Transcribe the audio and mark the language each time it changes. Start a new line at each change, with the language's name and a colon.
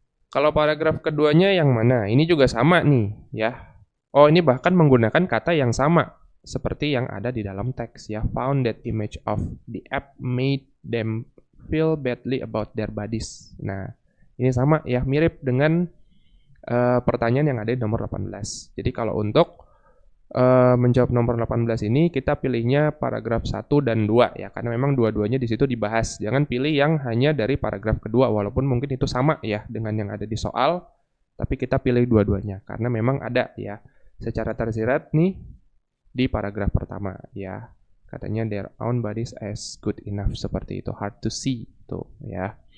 Indonesian: Kalau paragraf keduanya yang mana? Ini juga sama nih ya. Oh, ini bahkan menggunakan kata yang sama seperti yang ada di dalam teks ya.
English: Found that image of the app made them feel badly about their bodies.
Indonesian: Nah, ini sama ya, mirip dengan pertanyaan yang ada di nomor 18. Jadi kalau untuk menjawab nomor 18 ini kita pilihnya paragraf 1 dan 2 ya, karena memang dua-duanya di situ dibahas. Jangan pilih yang hanya dari paragraf kedua walaupun mungkin itu sama ya dengan yang ada di soal, tapi kita pilih dua-duanya karena memang ada ya secara tersirat nih di paragraf pertama ya. Katanya
English: their own bodies as good enough,
Indonesian: seperti itu,
English: hard to see
Indonesian: tuh ya.